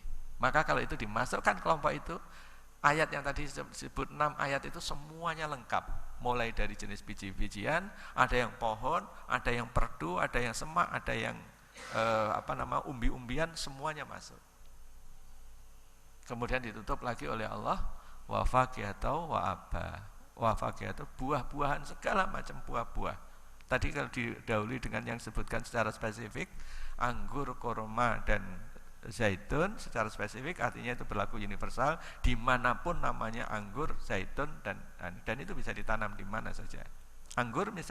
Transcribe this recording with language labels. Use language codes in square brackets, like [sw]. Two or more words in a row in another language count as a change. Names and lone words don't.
[id] Maka kalau itu dimasukkan kelompok itu, ayat yang tadi disebut 6 ayat itu semuanya lengkap. Mulai dari jenis biji-bijian, ada yang pohon, ada yang perdu, ada yang semak, ada yang umbi-umbian, semuanya masuk. Kemudian ditutup lagi oleh Allah, [ar] وفاكهة وأبا. وفاكهة, [id] buah-buahan, segala macam buah-buah. Tadi kalau didahului dengan yang disebutkan secara spesifik, anggur, korma, dan zaitun secara spesifik, artinya itu berlaku universal, dimanapun namanya anggur, zaitun, dan itu bisa ditanam di mana saja.